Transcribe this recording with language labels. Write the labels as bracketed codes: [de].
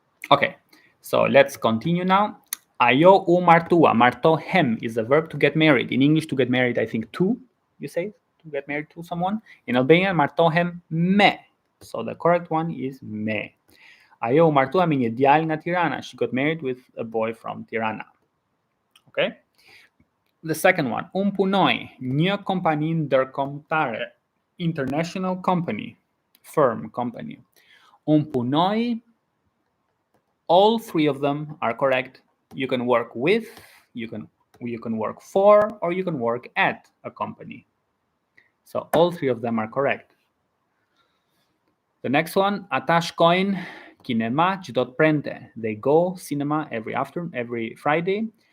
[en] Okay, so let's continue now. [sq] Ajo u martua. [en] Martohem is a verb to get married. In English, to get married, I think to, you say, to get married to someone. In Albanian, [sq] martohem me. [en] So the correct one is me. [sq] Ajo u martua me një djalë nga Tirana. [en] She got married with a boy from Tirana. Okay? The second one, [sq] punoj, një kompani ndërkombëtare. [en] International company, firm company. Punoj. All three of them are correct. You can work with, you can work for, or you can work at a company. So all three of them are correct. The next one, [sq] ata shkojnë kinema çdo të premte. [en] They go cinema every Friday.